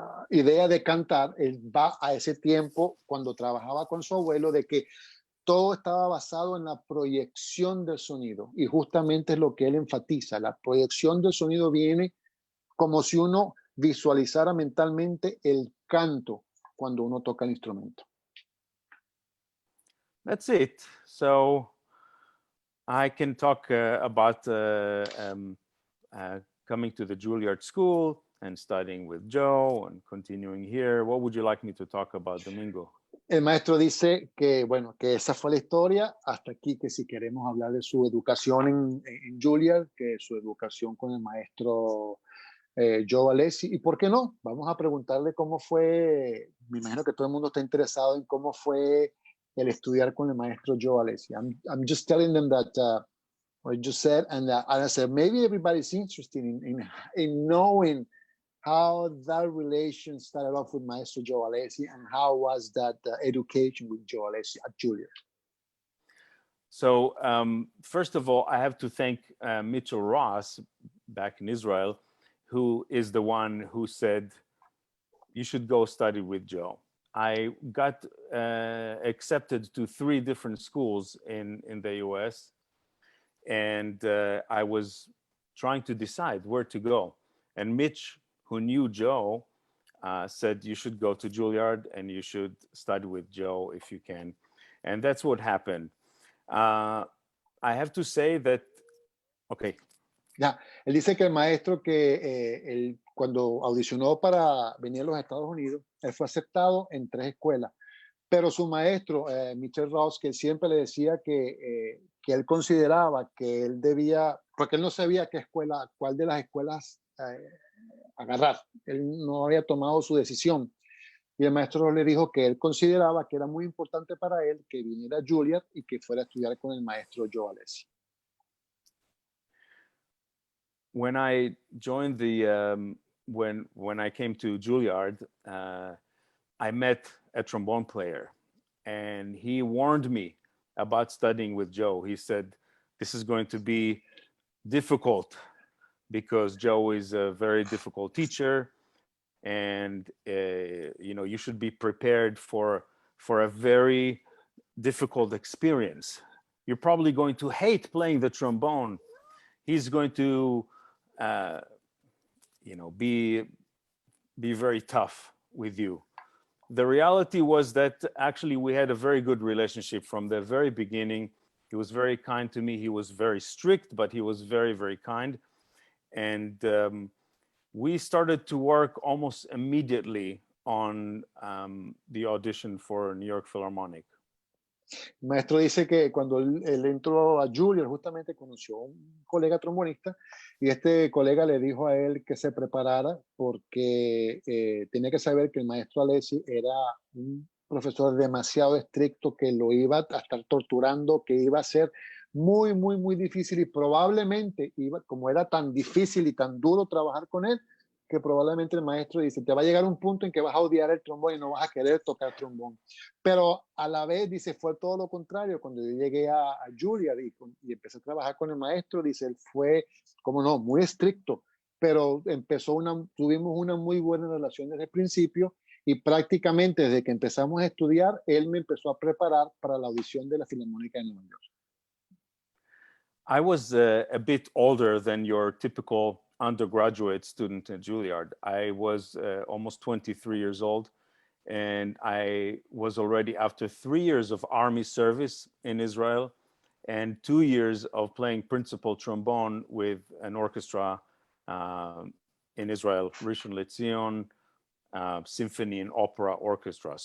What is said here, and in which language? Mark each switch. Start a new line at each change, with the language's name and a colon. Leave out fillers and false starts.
Spanish: idea de cantar, él va a ese tiempo cuando trabajaba con su abuelo, de que todo estaba basado en la proyección del sonido, y justamente es lo que él enfatiza. La proyección del sonido viene como si uno visualizara mentalmente el canto cuando uno toca el instrumento.
English: That's it. So I can talk about coming to the Juilliard School and studying with Joe and continuing here. What would you like me to talk about, Domingo?
Spanish: El maestro dice que, bueno, que esa fue la historia, hasta aquí, que si queremos hablar de su educación en Juilliard, que su educación con el maestro Joe Alessi, y por qué no, vamos a preguntarle cómo fue. Me imagino que todo el mundo está interesado en cómo fue el estudiar con el maestro Joe Alessi.
English: I'm just telling them that what you said, and I said maybe everybody's interested in knowing how that relation started off with Maestro Joe Alessi, and how was that education with Joe Alessi at Juilliard. So first of all, I have to thank Mitchell Ross back in Israel, who is the one who said, you should go study with Joe. I got accepted to 3 different schools in the US, and I was trying to decide where to go. And Mitch, who knew Joe, said, you should go to Juilliard and you should study with Joe if you can. And that's what happened. I have to say that, okay.
Spanish: Ya, él dice que el maestro él, cuando audicionó para venir a los Estados Unidos, él fue aceptado en 3 escuelas, pero su maestro, Mitchell Ross, que siempre le decía que él consideraba que él debía, porque él no sabía cuál de las escuelas agarrar, él no había tomado su decisión, y el maestro le dijo que él consideraba que era muy importante para él que viniera a Juilliard y que fuera a estudiar con el maestro Joe Alessi.
English: When I joined the when I came to Juilliard, I met a trombone player, and he warned me about studying with Joe. He said, this is going to be difficult because Joe is a very difficult teacher, and you should be prepared for a very difficult experience. You're probably going to hate playing the trombone. He's going to be very tough with you. The reality was that actually we had a very good relationship from the very beginning. He was very kind to me. He was very strict, but he was very, very kind. And we started to work almost immediately on the audition for New York Philharmonic.
Spanish: El maestro dice que cuando él entró a Juilliard, justamente conoció a un colega trombonista y este colega le dijo a él que se preparara porque tenía que saber que el maestro Alessi era un profesor demasiado estricto, que lo iba a estar torturando, que iba a ser muy, muy, muy difícil y probablemente, como era tan difícil y tan duro trabajar con él, que probablemente el maestro dice, te va a llegar un punto en que vas a odiar el trombón y no vas a querer tocar trombón. Pero a la vez, dice, fue todo lo contrario. Cuando yo llegué a Juilliard y empecé a trabajar con el maestro, dice, él fue, como no, muy estricto, pero tuvimos una muy buena relación desde el principio y prácticamente desde que empezamos a estudiar, él me empezó a preparar para la audición de la Filarmónica de Nueva York.
English: I was a bit older than your typical undergraduate student at Juilliard. I was almost 23 years old, and I was already, after 3 years of army service in Israel and 2 years of playing principal trombone with an orchestra in Israel, Rishon LeZion Symphony and Opera Orchestra.